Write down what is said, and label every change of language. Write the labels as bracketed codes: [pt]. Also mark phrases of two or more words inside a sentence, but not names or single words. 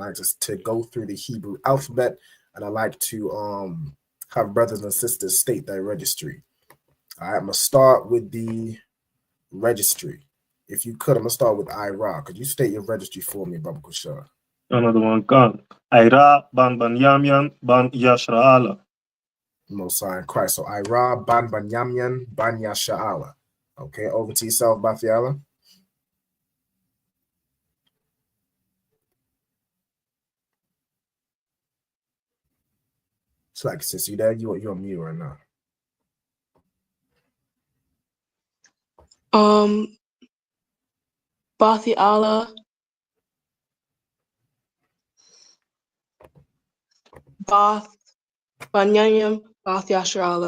[en] I just to go through the Hebrew alphabet, and I like to have brothers and sisters state their registry. All right, I'm gonna start with the registry. If you could, I'm gonna start with Ira. Could you state your registry for me, Baba Kushar? Another one gone. Ira ban Yamyan ban Yashra'ala. Mosai and Christ. So Ira ban Yamyan ban Yashra'ala. Okay, over to yourself, Bathiala. It's like, sis, you there? You're on mute right now. Bathiala, Bath Banyanyam, Bath Yashra'ala.